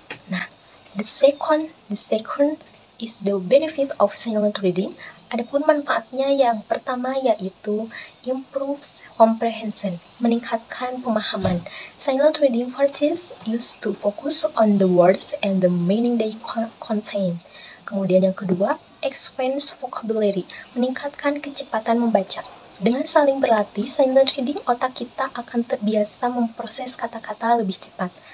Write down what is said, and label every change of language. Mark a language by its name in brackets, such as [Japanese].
[English] Nah, the second is the benefit of silent reading. [Indonesian] Adapun manfaatnya yang pertama yaitu [English] improves comprehension, [Indonesian] meningkatkan pemahaman. [English] Silent reading verses used to focus on the words and the meaning they contain. [Indonesian] Kemudian yang kedua, [English] expands vocabulary, [Indonesian] meningkatkan kecepatan membaca. Dengan saling berlatih, silent reading otak kita akan terbiasa memproses kata-kata lebih cepat.